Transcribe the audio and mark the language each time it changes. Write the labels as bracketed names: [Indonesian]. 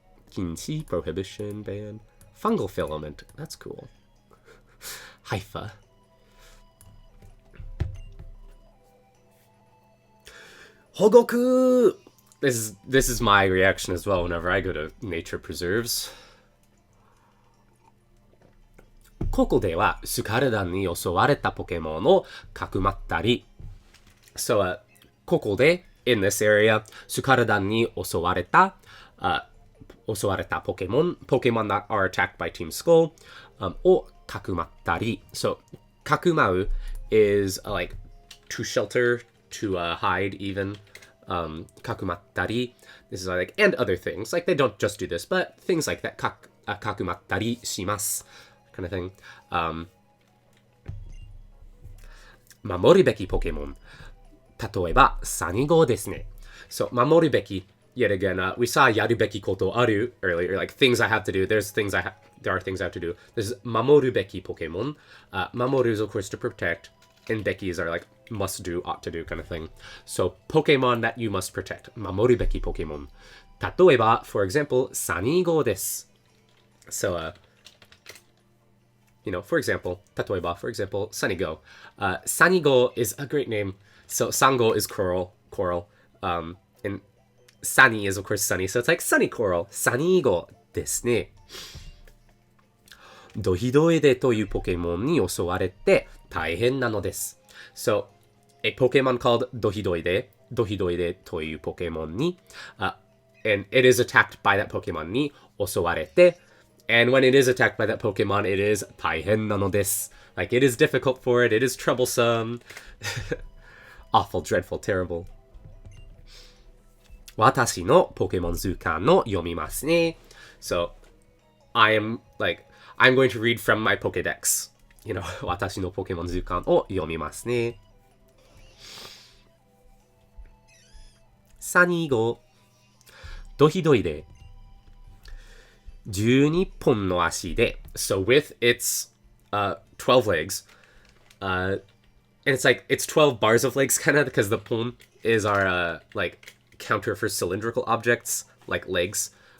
[English] 禁止 prohibition, ban, fungal filament, that's cool Haifa Hogoku This is my reaction as well whenever I go to nature preserves. [Japanese] ここではスカルダンに襲われたポケモンをかくまったり [English] So, ここで in this area [Japanese] スカルダンに襲われたポケモン [English] Pokemon that are attacked by Team Skull [Japanese] をかくまったり [English] So, かくまう is like to shelter, to hide even kakumattari. This is like, and other things. Like, they don't just do this, but things like that. [Japanese] Kakumattari shimasu. [English] Kind of thing. [Japanese] 守るべきポケモン。例えば、サニゴですね。So, 守るべき. [English] Yet again, we saw [Japanese] やるべきことある [English] earlier. Like, things I have to do. There are things I have to do. There's [Japanese] 守るべきポケモン. [English] 守る is, of course, to protect. And Bekis are like must do, ought to do kind of thing. So Pokemon that you must protect. [Japanese] 守るべき Pokemon. 例えば, for example, サニーゴです. [English] So, for example, 例えば, for example, Sanigo. Sanigo is a great name. So Sango is coral. And Sunny is of course sunny. So it's like sunny coral. Sanigo ですね. [Japanese] ドヒドエデというポケモンに襲われて大変なのです。 [English] So, a Pokemon called [Japanese] ドヒドエデというポケモンに、 [English] and it is attacked by that Pokemon [Japanese] に襲われて、 [English] And when it is attacked by that Pokemon, it is [Japanese] 大変なのです. [English] Like, it is difficult for it. It is troublesome. Awful, dreadful, terrible. [Japanese] 私のポケモン図鑑を読みますね. [English] So, I'm going to read from my Pokedex. [Japanese] 私のポケモン図鑑を読みますね. サニー号ドヒドイで12本の足で [English] so with its 12 legs and it's like it's 12 bars of legs kind of because the pon is our like counter for cylindrical objects like legs